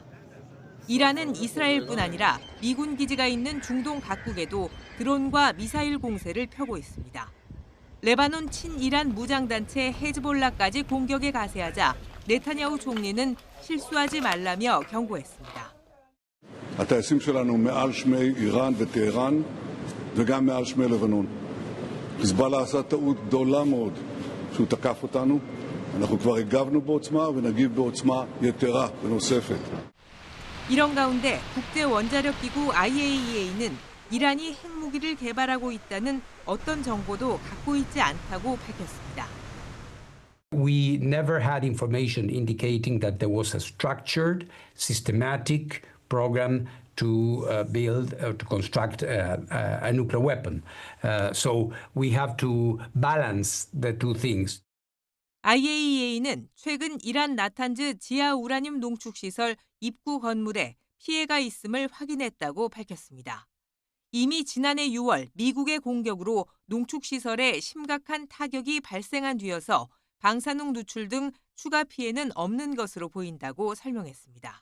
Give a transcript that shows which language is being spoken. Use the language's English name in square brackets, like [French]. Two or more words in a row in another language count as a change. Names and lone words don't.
[Korean] 이란은 이스라엘뿐 아니라 미군 기지가 있는 중동 각국에도 드론과 미사일 공세를 펴고 있습니다. 레바논 친이란 무장단체 헤즈볼라까지 공격에 가세하자 네타냐후 총리는 실수하지 말라며 경고했습니다. [Hebrew] הטייסים שלנו מעל שמי איראן וטהרן וגם מעל שמי לבנון. חיזבאללה עשה טעות גדולה מאוד שהוא תקף אותנו. אנחנו כבר הגבנו בעוצמה ונגיב בעוצמה יתרה ונוספת. [Korean] 이런 가운데 국제원자력기구 IAEA는 이란이 핵무기를 개발하고 있다는 어떤 정보도 갖고 있지 않다고 밝혔습니다. [English] We never had information indicating that there was a structured, systematic program to build or to construct a nuclear weapon. So we have to balance the two things. [Korean] IAEA는 최근 이란 나탄즈 지하 우라늄 농축시설 입구 건물에 피해가 있음을 확인했다고 밝혔습니다. 이미 지난해 6월 미국의 공격으로 농축시설에 심각한 타격이 발생한 뒤여서 방사능 누출 등 추가 피해는 없는 것으로 보인다고 설명했습니다.